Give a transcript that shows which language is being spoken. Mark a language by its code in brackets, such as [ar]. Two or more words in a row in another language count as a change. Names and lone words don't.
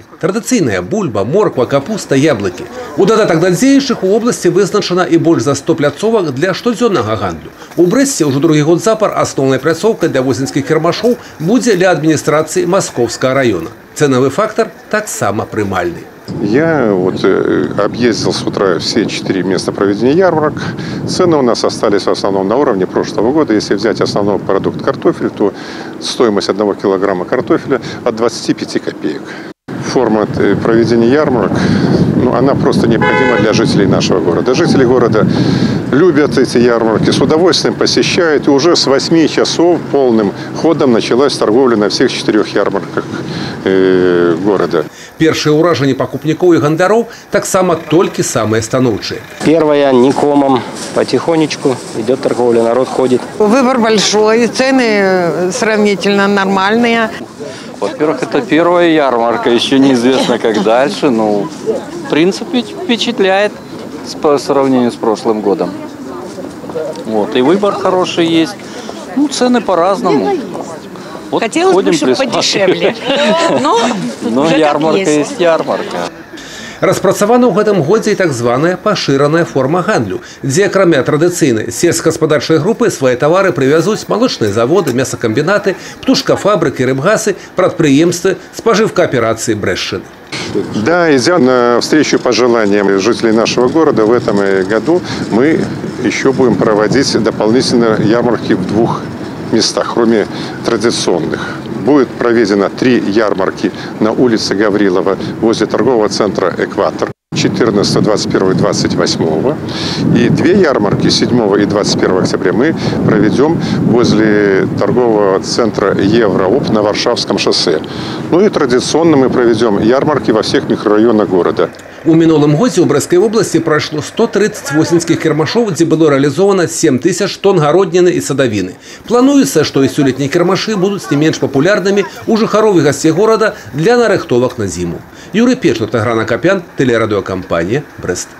[be] Традыцыйная бульба, морква, капуста, яблыкі. У дадатак да дзеючых у вобласці вызначана і больш за 100 пляцовак для штодзённага гандлю. У Брэсце ўжо другі год запар асноўнай пляцоўкай для восеньскіх кірмашоў будзе для адміністрацыі [ru] Московского района. Ценовый фактор [be] таксама прымальны. [ru] Я объездил с утра все 4 места проведения ярмарок. Цены у нас остались в основном на уровне прошлого года. Если взять основной продукт картофель, то стоимость 1 килограмма картофеля от 25 копеек. Форма проведения ярмарок, она просто необходима для жителей нашего города. Жители города любят эти ярмарки, с удовольствием посещают. И уже с 8 часов полным ходом началась торговля на всех 4 ярмарках города. [be] Першие ўражанні пакупнікоў і гандароў таксама толькі самыя станоўчыя. [ru] Первое, не комом, потихонечку идет торговля, народ ходит. Выбор большой, цены сравнительно нормальные. Во-первых, это первая ярмарка, еще неизвестно, как дальше. Но, в принципе, впечатляет по сравнению с прошлым годом. И выбор хороший есть. Цены по-разному. Хотелось бы, чтобы подешевле. Но ярмарка есть ярмарка. [be] Распрацавана ў гэтым годзе і так званая пашыраная форма гандлю, дзе акрамя традыцыйнай сельскагаспадарчай групы свае тавары прывязуць малочныя заводы, мясакамбінаты, птушкафабрыкі, рыбгасы, прадпрыемствы, спажывкааперацыі Брэсчыны. [ru] Да, идя навстречу пожеланиям жителей нашего города, в этом году мы еще будем проводить дополнительные ярмарки в 2 местах, кроме традиционных. Будет проведено 3 ярмарки на улице Гаврилова возле торгового центра «Экватор» 14, 21 и 28. И 2 ярмарки 7 и 21 октября мы проведем возле торгового центра «Еврооп» на Варшавском шоссе. И традиционно мы проведем ярмарки во всех микрорайонах города. [be] У мінулым годзе ў Брэсцкай вобласці прайшло 130 восеньскіх кірмашоў, дзе было рэалізована 7000 тонн гародніны і садавіны. Плануецца, што і сёлетнія кірмашы будуць не менш папулярнымі ў жыхароў і гасцей горада для нарыхтовак на зіму. Юрый Печнут, Аграна Капян, тэлерадыёкампанія «Брэст».